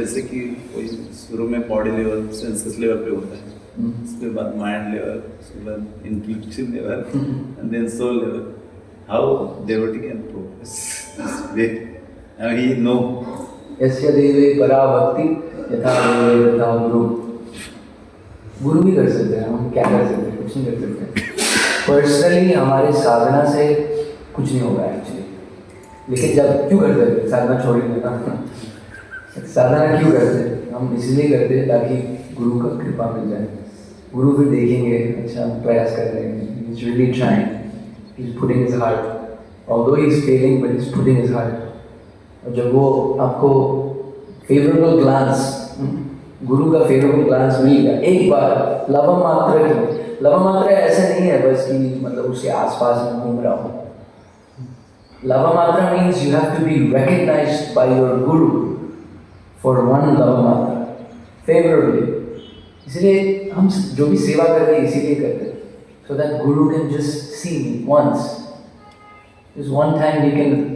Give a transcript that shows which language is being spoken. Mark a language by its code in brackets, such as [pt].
[hi] जैसे कि कोई शुरू में बॉडी लेवल, सेंसेस लेवल पे होता है, उसके बाद माइंड लेवल, उसके बाद intuition level, [en] And then soul level. How devotee can progress this way? Now he know. [sa] यस्य देवे परा भक्ति यथा देवे तथा गुरु. [hi] गुरु भी कर सकते हैं, हम क्या कर सकते हैं? कुछ नहीं कर सकते. पर्सनली हमारे साधना से कुछ नहीं होगा एक्चुअली. लेकिन जब क्यों करते हैं साधना? छोड़ देना. साधना क्यों करते हैं? हम इसलिए करते हैं ताकि गुरु का कृपा मिल जाए. गुरु फिर देखेंगे, अच्छा हम प्रयास कर रहे हैं, [en] he is really trying, he is putting his heart, although he is failing but he is putting his heart. [hi] और जब वो आपको फेवरेबल ग्लांस, गुरु का फेवरेबल ग्लांस मिलेगा एक बार, लव मात्र की, लव मात्र ऐसे नहीं है बस कि मतलब उसके आसपास में घूम रहा हूँ. [en] लव मात्र means you have to be recognized by your guru for one lava मात्र favorably. [hi] इसलिए हम जो भी सेवा कर रहे हैं इसीलिए करते हैं, [en] so that guru can just see me once. Just one time he can